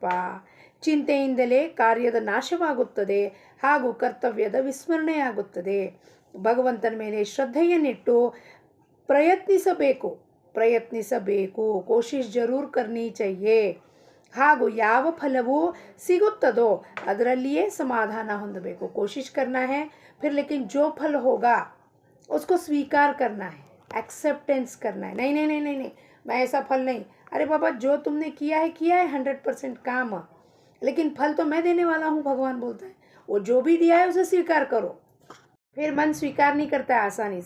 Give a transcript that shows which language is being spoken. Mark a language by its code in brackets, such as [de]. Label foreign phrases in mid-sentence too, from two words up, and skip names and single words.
[kn] ಚಿಂತೆಯಿಂದಲೇ ಕಾರ್ಯದ ನಾಶವಾಗುತ್ತದೆ ಹಾಗೂ ಕರ್ತವ್ಯದ ವಿಸ್ಮರಣೆಯಾಗುತ್ತದೆ. ಭಗವಂತನ ಮೇಲೆ ಶ್ರದ್ಧೆಯನ್ನಿಟ್ಟು ಪ್ರಯತ್ನಿಸಬೇಕು. [hi] कोशिश ज़रूर करनी चाहिए. [kn] ಹಾಗೂ ಯಾವ ಫಲವೂ ಸಿಗುತ್ತದೋ ಅದರಲ್ಲಿಯೇ ಸಮಾಧಾನ ಹೊಂದಬೇಕು. [hi] कोशिश करना है, फिर लेकिन जो फल होगा उसको स्वीकार करना है, एक्सेप्टेंस करना है. नहीं, मैं ऐसा फल नहीं. अरे बाबा, जो तुमने किया है 100% काम, लेकिन फल तो मैं देने वाला हूँ, भगवान बोलता है. वो जो भी दिया है उसे स्वीकार करो. फिर मन स्वीकार नहीं करता है आसानी से.